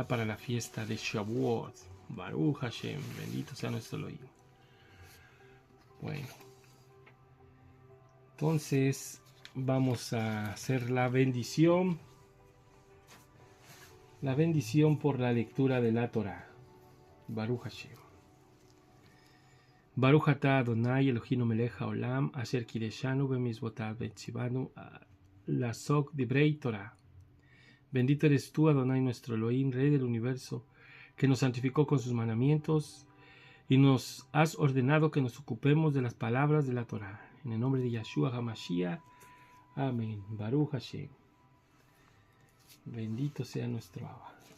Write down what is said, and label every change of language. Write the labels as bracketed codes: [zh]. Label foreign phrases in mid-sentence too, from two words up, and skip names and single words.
[es] Para la fiesta de Shavuot. [he] ברוך השם, [es] bendito sea nuestro Elohim. Bueno, entonces vamos a hacer la bendición por la lectura de la Torah. [he] ברוך השם. ברוך אתה אדוני אלוהים מלך העולם, אשר קדשנו במצוותיו וציונו לעסוק בדברי תורה. [es] Bendito eres tú, Adonai, nuestro Elohim, Rey del universo, que nos santificó con sus mandamientos y nos has ordenado que nos ocupemos de las palabras de la Torah. En el nombre de Yahshua HaMashiach. Amén. [he] ברוך השם. [es] Bendito sea nuestro Abba.